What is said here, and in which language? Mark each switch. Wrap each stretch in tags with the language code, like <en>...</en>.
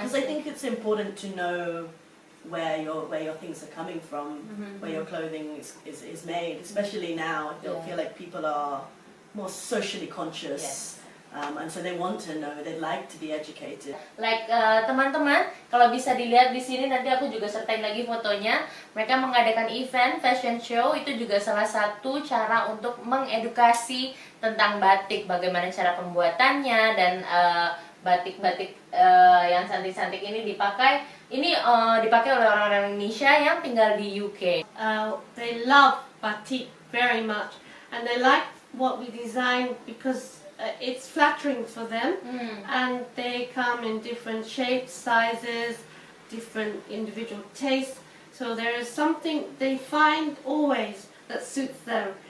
<en>Because I think it's important to know where your things are coming from, where your clothing is made, especially now. I feel like people are more socially conscious. And so they want to know, they like to be educated. Like</en> <id>teman-teman, kalau bisa dilihat di sini, nanti aku juga sertain lagi fotonya. Mereka mengadakan event fashion show, itu juga salah satu cara untuk mengedukasi tentang batik, bagaimana cara pembuatannya, dan batik-batik yang cantik-cantik ini dipakai. Ini dipakai oleh orang-orang Indonesia yang tinggal di UK.</id> <en>They love batik very much, and they like what we design because it's flattering for them, and they come in different shapes, sizes, different individual tastes. So there is something they find always that suits them.</en>